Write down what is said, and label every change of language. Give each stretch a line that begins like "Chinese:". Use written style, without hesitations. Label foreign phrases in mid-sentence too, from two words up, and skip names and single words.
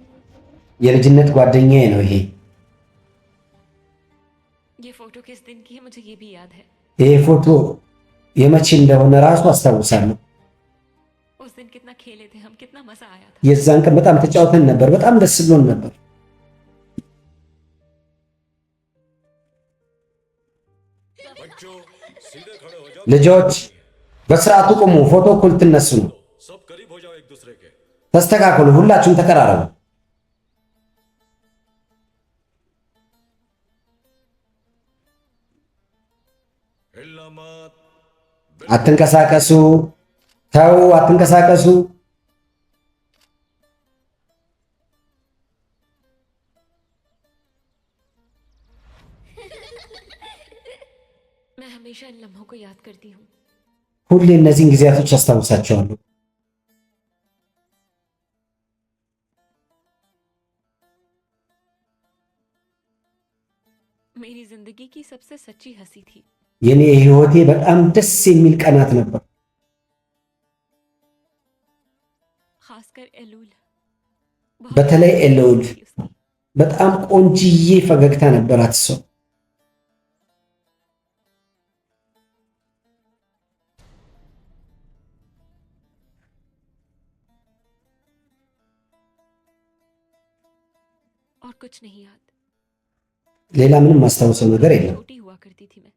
Amharic: የልጅነት ጓደኛዬ ነው ይሄ።
Hindi: ये फोटो किस दिन की है मुझे ये भी याद है।
Amharic: ይሄ ፎቶ የመቼ እንደሆነ ራሱ አስታውሳለሁ።
Hindi: उस दिन कितना खेले थे हम, कितना मजा आया था।
Amharic: የዛን ቀን በጣም ተጫውተን ነበር። በጣም ደስ ብሎን ነበር።
Hindi: बच्चों सीधे खड़े हो जाओ।
Amharic: ልጆች በስርዓቱ ቁሙ። ፎቶ እኩል ትነሱ ነው።
Hindi: सब करीब हो जाओ एक दूसरे के।
Amharic: ተስተካከሉ። ሁላችሁም ተቀራረቡ።
Hindi: हिलना मत।
Amharic: አትንቀሳቀሱ። ተው፣ አትንቀሳቀሱ።
Hindi: मैं हमेशा इन लम्हों को याद करती हूँ।
Amharic: ሁሌ እነዚህን ጊዜያቶች አስታውሳቸዋለሁ።
Hindi: मेरी जिंदगी की सबसे सच्ची हंसी थी।
Amharic: የኔ ህይወቴ በጣም ደስ የሚል ቀናት ነበር።
Hindi: खासकर एलूल।
Amharic: በተለይ ኤልኡል
Hindi: थी उसकी।
Amharic: በጣም ቆንጅዬ ፈገግታ ነበራት እሷ።
Hindi: और कुछ नहीं याद।
Amharic: ሌላ ምንም ማስታወሰው ነገር የለም።
Hindi: छोटी हुआ करती थी मैं।